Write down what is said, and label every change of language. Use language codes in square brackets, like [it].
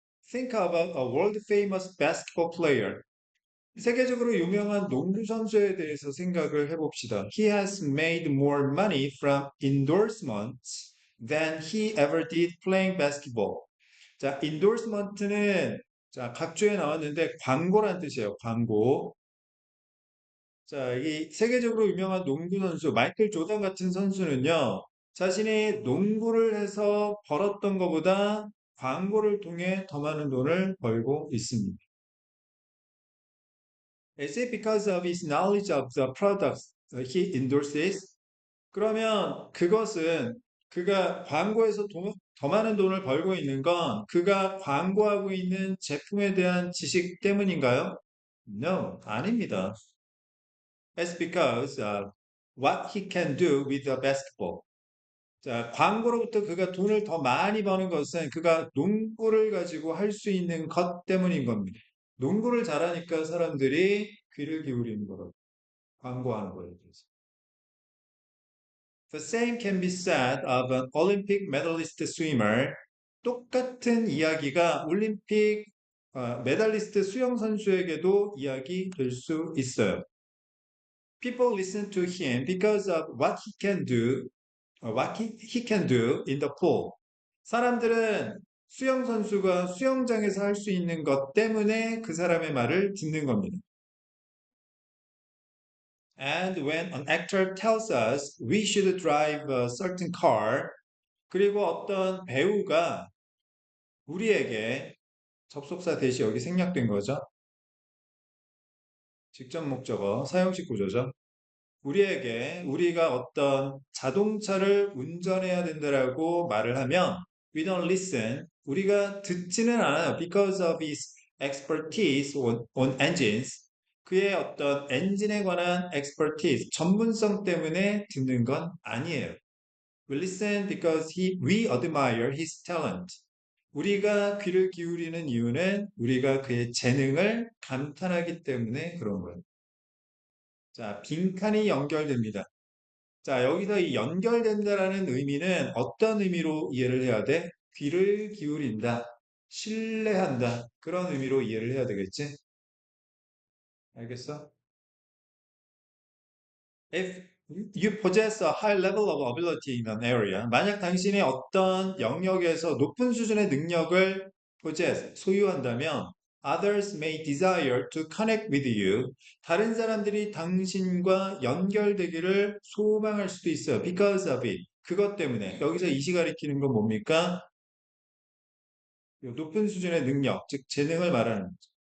[en] Think about a world famous basketball player. [ko] 세계적으로 유명한 농구 선수에 대해서 생각을 해봅시다. [en] He has made more money from endorsements than he ever did playing basketball. [ko] 자, endorsement는 자, 각주에 나왔는데 광고란 뜻이에요. 광고. 자, 이 세계적으로 유명한 농구 선수 마이클 조던 같은 선수는요. 자신이 농구를 해서 벌었던 것보다 광고를 통해 더 많은 돈을 벌고 있습니다. [en] Is it because of his knowledge of the products he endorses? [ko] 그러면 그것은 그가 광고에서 더 많은 돈을 벌고 있는 건 그가 광고하고 있는 제품에 대한 지식 때문인가요? No, 아닙니다. [en] It's because what he can do with the basketball. [ko] 자, 광고로부터 그가 돈을 더 많이 버는 것은 그가 농구를 가지고 할 수 있는 것 때문인 겁니다. 농구를 잘하니까 사람들이 귀를 기울이는 거라고. 광고하는 거예요. 그래서. [en] The same can be said of an Olympic medalist swimmer. [ko] 똑같은 이야기가 올림픽 메달리스트 수영 선수에게도 이야기될 수 있어요. [en] People listen to him because of what he can do, he can do in the pool. [ko] 사람들은 수영 선수가 수영장에서 할 수 있는 것 때문에 그 사람의 말을 듣는 겁니다. [en] And when an actor tells us we should drive a certain car, [ko] 그리고 어떤 배우가 우리에게 접속사 대시 여기 생략된 거죠. 직접 목적어, 사용식 구조죠. 우리에게 우리가 어떤 자동차를 운전해야 된다라고 말을 하면 [en] we don't listen. [ko] 우리가 듣지는 않아요. [en] Because of his expertise on engines. [ko] 그의 어떤 엔진에 관한 expertise, 전문성 때문에 듣는 건 아니에요. [en] We listen because we admire his talent. [ko] 우리가 귀를 기울이는 이유는 우리가 그의 재능을 감탄하기 때문에 그런 거예요. 자, 빈칸이 연결됩니다. 자, 여기서 이 연결된다라는 의미는 어떤 의미로 이해를 해야 돼? 귀를 기울인다, 신뢰한다. 그런 의미로 이해를 해야 되겠지? 알겠어? [en] If you possess a high level of ability in an area, [ko] 만약 당신이 어떤 영역에서 높은 수준의 능력을 [en] possess, [ko] 소유한다면, [en] others may desire to connect with you. [ko] 다른 사람들이 당신과 연결되기를 소망할 수도 있어요. [en] Because of it. [ko] 그것 때문에. 여기서 이시 가리키는 건 뭡니까? 높은 수준의 능력, 즉 재능을 말하는 거죠.